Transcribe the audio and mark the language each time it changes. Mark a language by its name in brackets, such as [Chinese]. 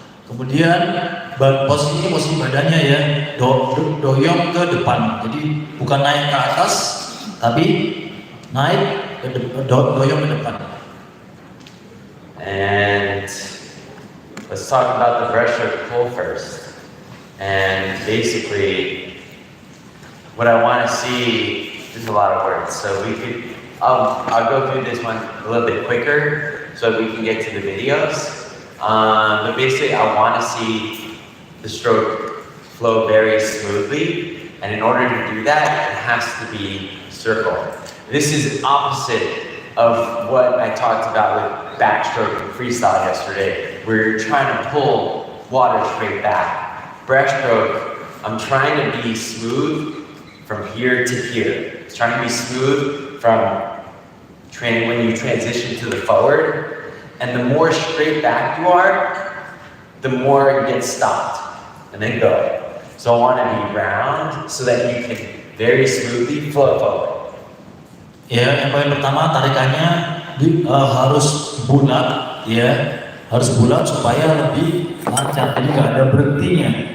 [Indonesian] Kemudian posisi badannya ya doyong ke depan, jadi bukan naik ke atas, tapi naik doyong ke depan. [English] And let's talk about the breaststroke pull first. And basically, what I want to see is a lot of words. So I'll go through this one a little bit quicker so we can get to the videos. But basically, I want to see the stroke flow very smoothly, and in order to do that, it has to be circle. This is opposite of what I talked about with backstroke and freestyle yesterday. We're trying to pull water straight back. Breaststroke, I'm trying to be smooth from here to here. It's trying to be smooth from when you transition to the forward. And the more straight back you are, the more it gets stopped, and then go. So I want to be round so that you can very smoothly flow forward. [Indonesian] Ya, yang paling pertama tarikannya harus bulat, ya, harus bulat supaya lebih lancar, jadi nggak ada berhentinya.